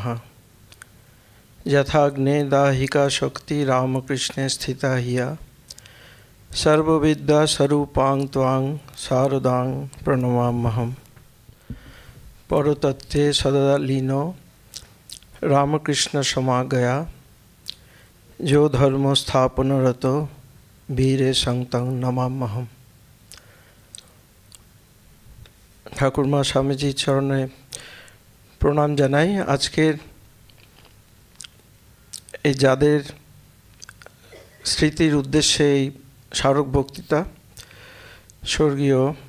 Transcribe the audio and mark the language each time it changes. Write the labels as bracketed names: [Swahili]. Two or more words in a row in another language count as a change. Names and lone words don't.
[Sanskrit] यथाग्ने दाहिका शक्ति रामकृष्णे स्थिता हिया सर्वविद्या स्वरूपां त्वां शारदां प्रणमाम्यहम्। परतत्त्वे सदा लीनो रामकृष्ण समागया जो धर्म स्थापनरत वीरे संतं नमाम्यहम्। [Bangla] ঠাকুরমা স্বামীজির চরণে প্রণাম জানাই। আজকের এই যাদের স্মৃতির উদ্দেশ্যে এই স্মারক বক্তৃতা, স্বর্গীয়